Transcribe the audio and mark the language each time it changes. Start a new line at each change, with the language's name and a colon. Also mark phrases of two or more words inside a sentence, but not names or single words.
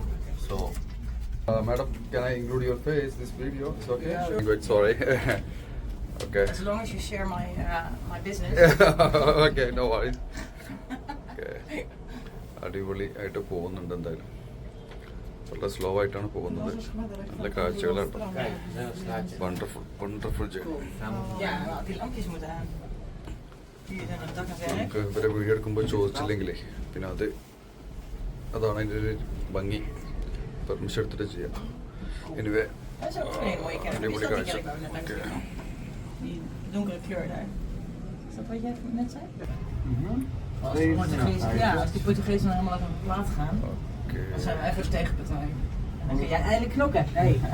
English: so madam, can I include your face in this video? It's okay? Sure. Good, sorry. Okay. As long as you share my business. Okay, no worries. Okay.
Malayalam: അടിപൊളി ആയിട്ട് പോകുന്നുണ്ട്. എന്തായാലും വളരെ സ്ലോ ആയിട്ടാണ് പോകുന്നത്. നല്ല കാഴ്ചകളാട്ടോ.
English: wonderful journey.
Dutch: Ja, die lampjes moeten aan.
Malayalam: നമുക്ക് ഇവരെ വീഡിയോ എടുക്കുമ്പോൾ ചോദിച്ചില്ലെങ്കിലേ പിന്നെ അതാണ് അതിൻ്റെ ഒരു ഭംഗി. പെർമിഷൻ എടുത്തിട്ട് ചെയ്യാം. എനിവേ അടിപൊളി കാഴ്ച.
Dutch: Die donkere kleur daar. Is dat wat jij net zei? Als die Portugezen nou helemaal uit een plaat gaan, dan zijn we even als tegenpartij. En dan kun jij eindelijk knokken. Hey.